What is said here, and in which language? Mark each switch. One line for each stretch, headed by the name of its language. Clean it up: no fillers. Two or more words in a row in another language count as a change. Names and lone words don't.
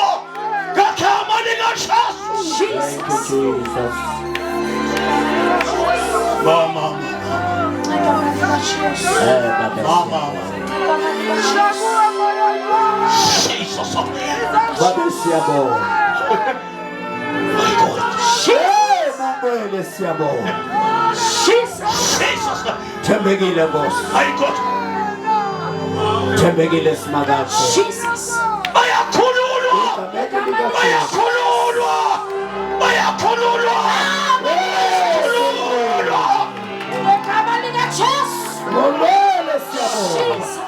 Zulu: Ngegama likaJesu. Jesus. Mama. Mama. Jesus. Baba siyabonga.
English: My God.
Zulu: Moengwele siyabonga. Jesus. Thembekile Nkosi.
English: My God.
Zulu: Thembekile Simakathi. Jesus. Bayakhululwa. Bayakhululwa. Bayakhululwa. Bayakhululwa. Ngegama likaJesu. Moengwele siyabonga.